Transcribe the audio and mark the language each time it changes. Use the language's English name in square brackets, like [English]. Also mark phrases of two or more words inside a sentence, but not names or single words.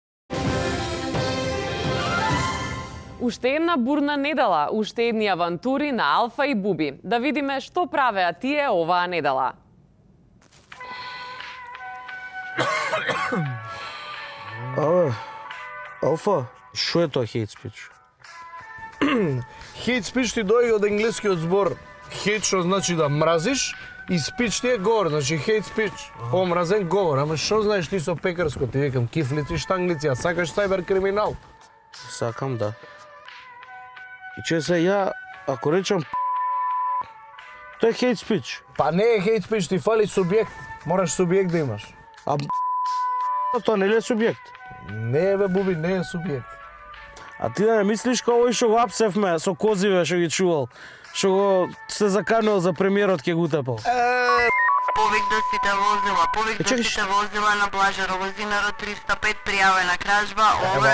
[Macedonian] Уште една бурна недела, уште едни авантури на Алфа и Буби. Да видиме што правеа тие оваа недела. Абе, Алфа, што е тоа [English] hate speech? Hate speech [Macedonian] ти дојде од енглескиот збор hate, што значи да мразиш, и speech ти е говор, значи [English] hate speech. [Macedonian] Омразен говор, ама што знаеш ти со пекарско? Ти викам кифлици, штанглици, а сакаш сајбер криминал? Сакам, да. И че се ја, ако речам тоа е [English] hate speech. [Macedonian] Па не е [English] hate speech, [Macedonian] ти фали субјект. Мораш субјект да имаш. А тоа не е субјект? Не бе, Буби, не е субјект. А ти да не мислиш како овој што го апсевме со козиве што ги чувал, што го се заканил за премиерот ке го утепал. Повикдостите возила, повикдостите возила на плажа Ровозинар 305 пријавена кражба, ове...